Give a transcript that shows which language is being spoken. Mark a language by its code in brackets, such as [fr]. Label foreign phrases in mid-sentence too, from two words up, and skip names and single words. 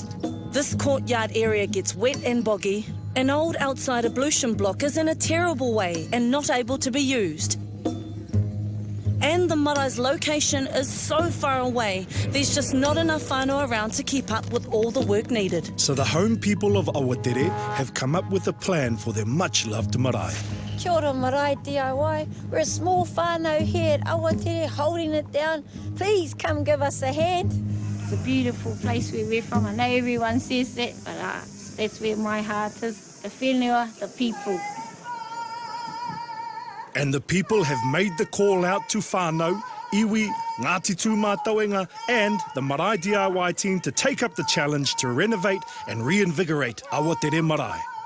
[en] This courtyard area gets wet and boggy. An old outside ablution block is in a terrible way and not able to be used. And the marae's location is so far away, there's just not enough whānau around to keep up with all the work needed. So the home people of Awatere have come up with a plan for their much-loved marae. [mi] Kia ora, Marae DIY. [en] We're a small whānau here at Awatere holding it down. Please come give us a hand. It's a beautiful place where we're from. I know everyone says that, but that's where my heart is. The whenua, the people. And the people have made the call out to whānau, iwi, Ngāti Tūmātauenga and the Marae DIY team to take up the challenge to renovate and reinvigorate Awatere Marae.